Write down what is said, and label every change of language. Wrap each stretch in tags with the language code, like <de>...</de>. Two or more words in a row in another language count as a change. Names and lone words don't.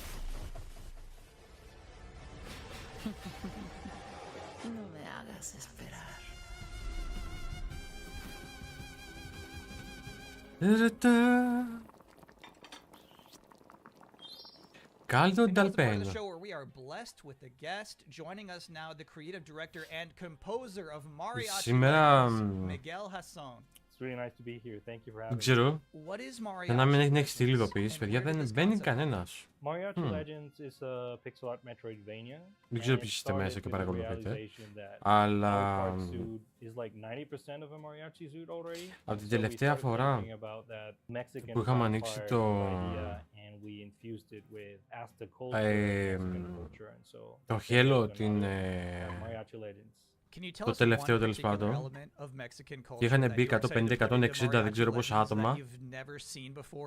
<es>No me hagas esperar. Caldo</es> <en>And now it's a part of the d'Alpeno. show where we are blessed with a guest joining us now, the creative director and composer of Mariachi</en> <el>Σήμερα,</el> <en>Legends, Miguel Hasson. really nice to be here. Thank you for having</en> <el>Δεν</el> <en>me.</en> <el>ξέρω.</el> <en>What is</en> <el>Για να μην</el> <en>Mariachi</en> <el>έχει στείλει</el> <en>Legends,</en> <el>ειδοποίηση,</el> <en>and</en> <el>παιδιά,</el> <en>where did</en> <el>δεν</el> <en>this</en> <el>μπαίνει</el> <en>concept come from?</en> <el>κανένας.</el> <en>Mariachi Legends is a pixel art Metroidvania.</en> <el>Δεν ξέρω</el> <en>and</en> <el>ποιοι</el> <en>it</en> <el>είστε μέσα</el> <en>started</en> <el>και</el> <en>with the</en> <el>παρακολουθείτε.</el> <en>realization that</en> <el>Αλλά</el> <en>our part suit is like 90% of a Mariachi suit already.</en> <el>από την</el> <en>So we</en> <el>τελευταία</el> <en>started</en> <el>φορά</el> <en>thinking about that Mexican</en> <el>που είχαμε ανοίξει</el> <en>vampire</en> <el>το,</el> <en>idea and we infused it with Aztec culture ε, and Mexican culture and so</en> <el>το</el> <en>we</en> <el>χέλο,</el> <en>created</en> <el>την,</el> <en>another Mariachi Legends. Can you tell</en> <el>το</el> <en>us one</en> <el>τελευταίο τέλος</el> <en>particular</en> <el>πάντων,</el> <en>element of Mexican</en> <el>και</el> <en>culture</en> <el>είχαν</el> <en>that</en> <el>μπει</el> <en>you're excited to put into</en> <el>150-160 δεν</el> <en>Mariachi</en> <el>ξέρω πόσα</el> <en>Legends</en> <el>άτομα</el> <en>that you've never seen before</en>